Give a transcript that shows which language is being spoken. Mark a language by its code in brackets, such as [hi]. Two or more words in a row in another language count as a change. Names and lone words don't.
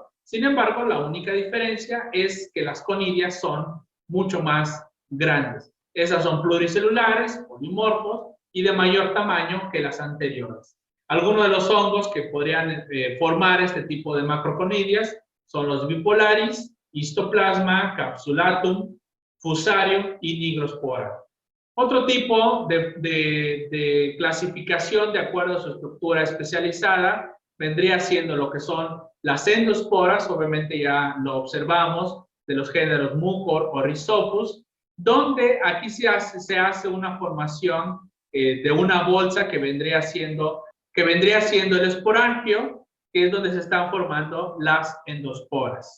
[es] Sin embargo, la única diferencia es que las conidias son mucho más grandes. Esas son pluricelulares, polimorfos y de mayor tamaño que las anteriores. Algunos de los hongos que podrían formar este tipo de macroconidias son los bipolaris, histoplasma, capsulatum, fusarium y nigrospora. Otro tipo de clasificación de acuerdo a su estructura especializada vendría siendo lo que son las endosporas, obviamente ya lo observamos, de los géneros Mucor o Rhizopus, donde aquí se hace una formación de una bolsa que vendría siendo el esporangio, que es donde se están formando las endosporas.